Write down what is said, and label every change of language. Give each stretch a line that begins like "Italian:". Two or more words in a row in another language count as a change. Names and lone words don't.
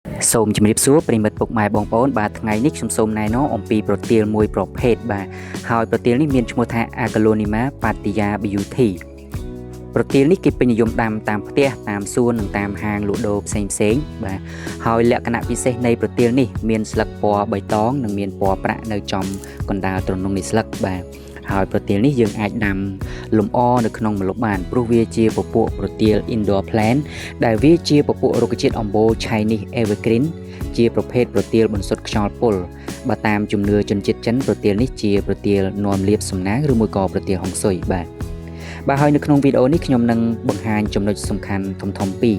Khmer: សូមជម្រាបសួរប្រិមិត្តពុកម៉ែបងប្អូនបាទថ្ងៃនេះខ្ញុំសូមណែនាំអំពីប្រទាលមួយប្រភេទបាទហើយប្រទាលនេះមានឈ្មោះថា Aglaonema pattaya beauty ប្រទាលនេះគេពេញនិយម ដាំតាមផ្ទះតាមសួននិងតាមហាងលក់ដូរផ្សេងៗបាទហើយលក្ខណៈពិសេសនៃប្រទាលនេះមានស្លឹកពណ៌បៃតងនិង មានពណ៌ប្រាក់នៅចំកណ្ដាលទ្រនុងនៃស្លឹកបាទហើយប្រទាលនេះយើងអាចដាំលំអនៅក្នុងម្លប់បានព្រោះវាជាពពួកប្រទាល
English: indoor plant
Khmer: ដែលវាជាពពួករុក្ខជាតិអំបូរ
English: Chinese evergreen
Khmer: ជាប្រភេទប្រទាលបន្សុទ្ធខ្យល់ពុលបើតាមជំនឿជនជាតិចិនប្រទាលនេះជាប្រទាលនាំលាភសំណាងឬមួយក៏ប្រទាលហុងស៊ុយបាទហើយនៅក្នុងវីដេអូនេះខ្ញុំនឹងបង្ហាញចំណុចសំខាន់ធំៗពីរ